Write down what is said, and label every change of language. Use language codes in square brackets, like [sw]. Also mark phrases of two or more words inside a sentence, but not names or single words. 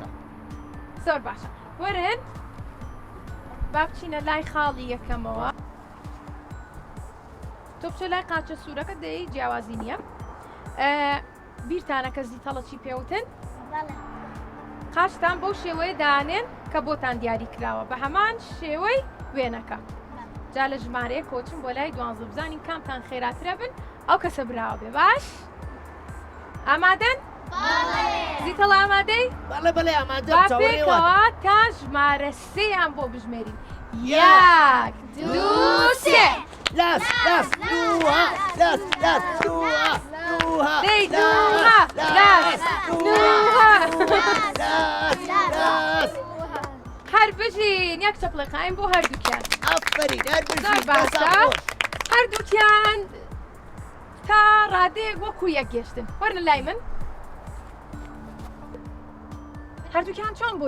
[ckb] زۆر باشە وەرن با بچینە لای خاڵی یەکەمەوە تۆ بچە لای قاچە سوورەکە دەی جیاوازی نییە بیرتانە کە زیتەڵە چی پێوتن قاچتان بەو شێوەیە دانێن کە بۆتان دیاری کراوە بە هەمان شێوەی وێنەکە جا لە ژمارەیە کۆچن بۆ لای 12 بزانین کامتان خێراترە بن ئەو کەسە براوە بێ باش ئامادەن؟ زیتەڵ ئامادەی؟ بەڵێ بەڵێ ئامادە پێکەوە تا ژمارە سێیان بۆ بژمێرین یەک دوو سێ لاس لاس نوها لاس لاس نوها نوها دەی نوها لاس نوها لاس هەر بژین یەک چەپڵێقایم بۆ هەردووکیان ئەفەرین هەر زۆر بژین باشە هەردووکیان تا ڕادەیەک وەکو یەک گەشتن وەرنە لای من هەردووکیان چۆن بوون؟